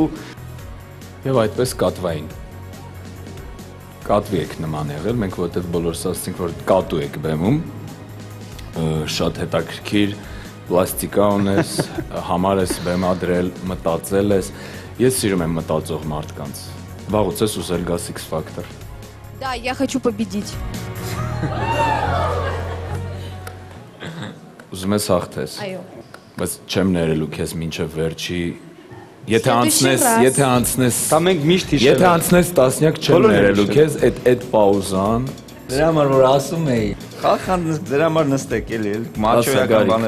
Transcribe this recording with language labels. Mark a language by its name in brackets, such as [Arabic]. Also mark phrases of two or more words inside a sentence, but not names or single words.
[Armenian] Եվ այդպես կատվային։ Կատվի եք նման եղել, մենք որտեղ բոլորս ասացինք, որ կատու եք բեմում, շատ հետաքրքիր պլաստիկա ունես, համար ես բեմադրել, մտածել ես, ես սիրում եմ մտածող մարդկանց, վաղուց ես ուզել գաս X Factor։ [Russian] Да, я хочу победить. [Armenian] Ուզում ես հաղթես։ Այո։ Բայց չեմ ներելու քեզ մինչև վերջի, եթե անցնես, դա մենք միշտ հիշել եթե անցնես տասնյակ չեմ ներելու քեզ այդ պաուզան։ Դրա համար որ ասում էի, խախան դրա համար նստեք էլի, մաչոյական բաներ։